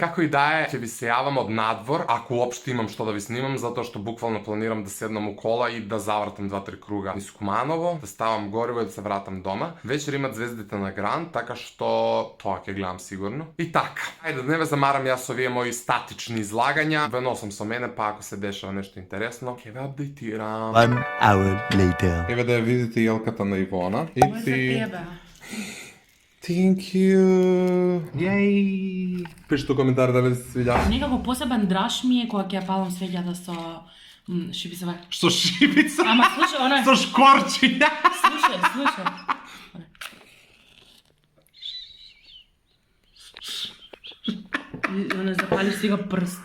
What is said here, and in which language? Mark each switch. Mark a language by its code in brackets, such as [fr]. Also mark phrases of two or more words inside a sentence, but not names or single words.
[mk] Како и да е, ќе ви се јавам од надвор, ако уопште имам што да ви снимам, затоа што буквално планирам да седнам у кола и да завртам 2-3 круга низ Куманово, да ставам гориво и да се вратам дома. Вечер имат звездите на Гранд, така што тоа ќе гледам сигурно. И така, ајде да не ве замарам јас со овие мои статични излагања. Ве носам со мене, па ако се дешава нешто интересно, ќе ве апдейтирам. [en] 1 hour later. [mk] Еве да ја видите јелката на Ивона. И Ова е за тебе. [en] Thank you. [mk] Јеј. Пишете у коментар дали се свиѓа. Некако посебен драж ми е кога ќе ја палам свеќата со шибицава. Што шибица? Ама слушај, оно е. Со шкорчиња. Слушај. И оно запалиш сега прст.